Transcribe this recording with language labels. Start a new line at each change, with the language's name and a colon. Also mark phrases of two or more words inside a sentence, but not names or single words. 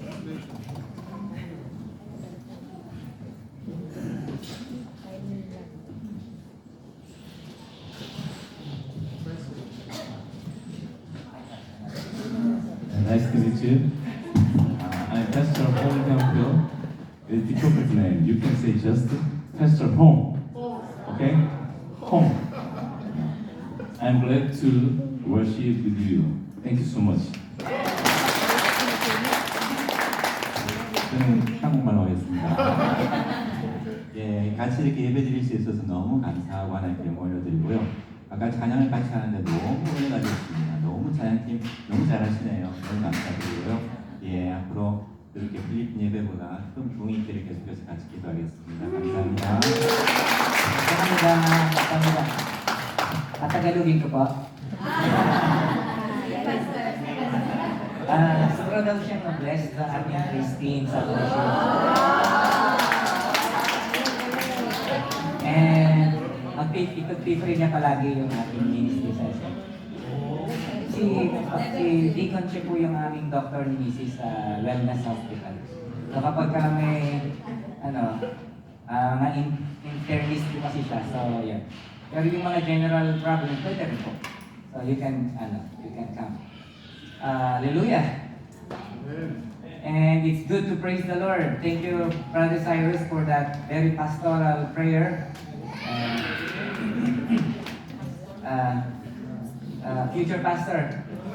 English: Nice to meet you. I'm Pastor Hong Hyung-pyo. It's the corporate name. You can say just Pastor Hong. Okay? Hong. I'm glad to worship with you. Thank you so much.
Korean: 저는 한국말로 하겠습니다. 예, 같이 이렇게 예배드릴 수 있어서 너무 감사하고 하나님께 영광 올려드리고요. 아까 찬양을 같이 하는데 너무 오래 가졌습니다. 너무 찬양팀 너무 잘하시네요. 너무 감사드리고요. 예, 앞으로 이렇게 필리핀 예배보다 큰 부흥이 있기를 계속해서 같이 기도하겠습니다. 감사합니다. Kamsahamnida.
Filipino: Patagalogin ko po. Siguro daw siyang na-bless sa ating Christine sa worship. And ikot-pray niya palagi yung ating
English: ministry session.
Filipino: Si Deacon Che po yung aming doctor ni Mrs. sa Wellness Hospital. So kapag may internist po kasi siya, so yeah. Pero yung mga
English: general problem,
Filipino: pwede rin po.
English: So you can come. Hallelujah. And it's good to praise the Lord. Thank you, Brother Cyrus, for that very pastoral prayer. Future pastor.